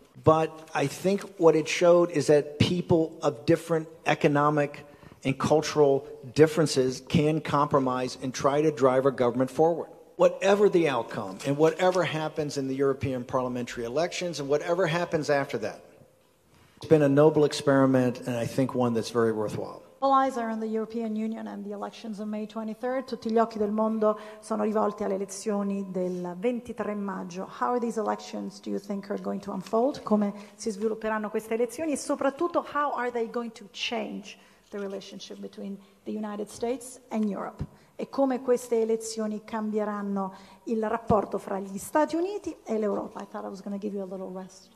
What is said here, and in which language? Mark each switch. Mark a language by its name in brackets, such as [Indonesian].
[English] But I think what it showed is that people of different economic and cultural differences can compromise and try to drive our government forward. Whatever the outcome and whatever happens in the European parliamentary elections and whatever happens after that, it's been a noble experiment and I think one that's very worthwhile. All eyes are on the European Union and the elections on May 23rd. [Italian] Tutti gli occhi del mondo sono rivolti alle elezioni del 23 maggio. [English] How are these elections, do you think, are going to unfold? [Italian] Come si svilupperanno queste elezioni? E soprattutto, [English] how are they going to change the relationship between the United States and Europe? [Italian] E come queste elezioni cambieranno il rapporto fra gli Stati Uniti e l'Europa? [English] I thought I was going to give you a little rest.